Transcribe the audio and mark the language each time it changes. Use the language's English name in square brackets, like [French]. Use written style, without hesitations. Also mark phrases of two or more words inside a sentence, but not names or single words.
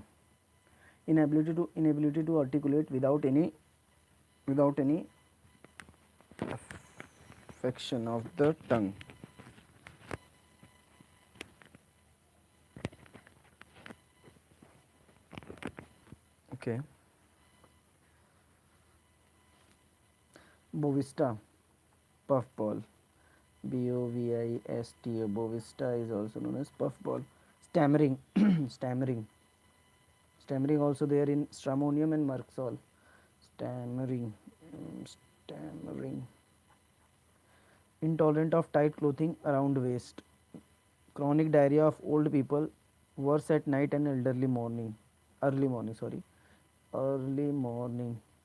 [English] Inability to articulate without any affection of the tongue. Okay. Bovista, puffball. Bovista. Bovista is also known as puffball. Stammering. stammering. Stammering also there in stramonium and merxol. Stammering. Stammering. Intolerant of tight clothing around waist. Chronic diarrhea of old people, worse at night and early morning, sorry, early morning.